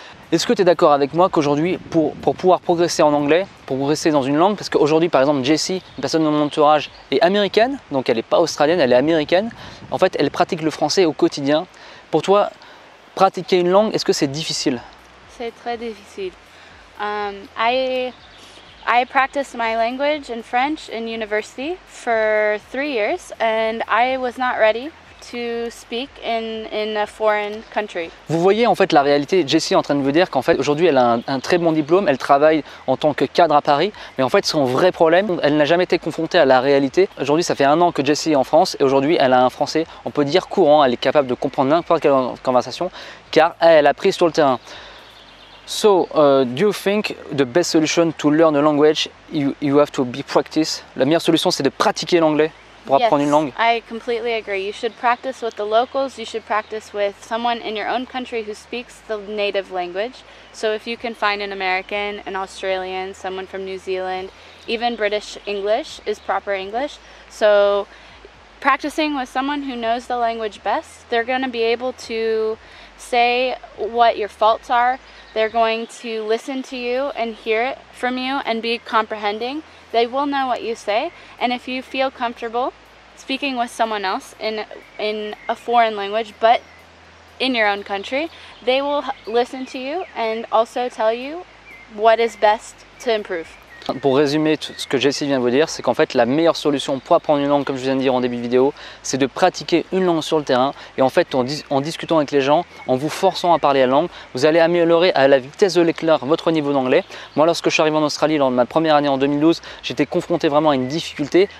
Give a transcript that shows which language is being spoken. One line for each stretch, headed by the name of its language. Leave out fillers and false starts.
French: Est-ce que tu es d'accord avec moi qu'aujourd'hui, pour pouvoir progresser en anglais, pour progresser dans une langue, parce qu'aujourd'hui, par exemple, Jessie, une personne de mon entourage, est américaine, donc elle n'est pas australienne, elle est américaine. En fait, elle pratique le français au quotidien. Pour toi, pratiquer une langue, est-ce que c'est difficile? C'est très difficile.
English: I practiced my language in French in university for 3 years and I was not ready to speak in a foreign country.
French: Vous voyez en fait la réalité. Jessie est en train de vous dire qu'en fait aujourd'hui elle a un très bon diplôme, elle travaille en tant que cadre à Paris, mais en fait son vrai problème, elle n'a jamais été confrontée à la réalité. Aujourd'hui ça fait 1 an que Jessie est en France et aujourd'hui elle a un français, on peut dire courant, elle est capable de comprendre n'importe quelle conversation car elle a pris sur le terrain.
English: So, do you think the best solution to learn a language, you have to be practice?
French: La meilleure solution c'est de pratiquer l'anglais pour apprendre une langue.
English: I completely agree. You should practice with the locals. You should practice with someone in your own country who speaks the native language. So if you can find an American, an Australian, someone from New Zealand, even British English is proper English. So practicing with someone who knows the language best, they're going to be able to say what your faults are. They're going to listen to you and hear it from you and be comprehending. They will know what you say, and if you feel comfortable speaking with someone else in a foreign language but in your own country, they will listen to you and also tell you what is best to improve.
French: Pour résumer tout ce que Jessie vient de vous dire, c'est qu'en fait la meilleure solution pour apprendre une langue, comme je viens de dire en début de vidéo, c'est de pratiquer une langue sur le terrain et en fait en discutant avec les gens, en vous forçant à parler la langue, vous allez améliorer à la vitesse de l'éclair votre niveau d'anglais. Moi lorsque je suis arrivé en Australie lors de ma première année en 2012, j'étais confronté vraiment à une difficulté.